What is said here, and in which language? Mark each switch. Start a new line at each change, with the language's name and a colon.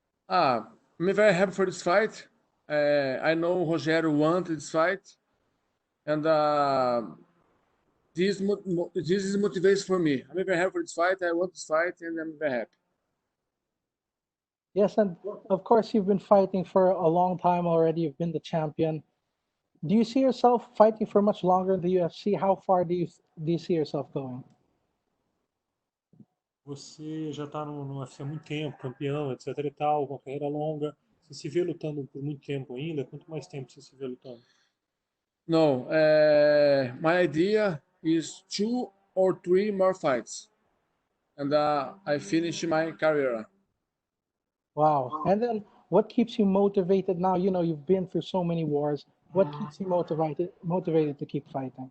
English: I'm very happy for this fight. I know Rogério wanted this fight, and this is motivation for me. I'm very happy for this fight. I want this fight, and I'm very happy. Yes, and of course you've been fighting for a long time already. You've been the champion. Do you see yourself fighting for much longer in the UFC? How far do you see yourself going?
Portuguese: Você já está no UFC há muito tempo, campeão, etc e tal, com uma carreira longa. Você se vê lutando por muito tempo ainda? Quanto mais tempo você se vê lutando?
English: No, my idea is 2 or 3 more fights, and I finish my career. Wow. And then what keeps you motivated now? You know, you've been through so many wars. What keeps you motivated to keep fighting?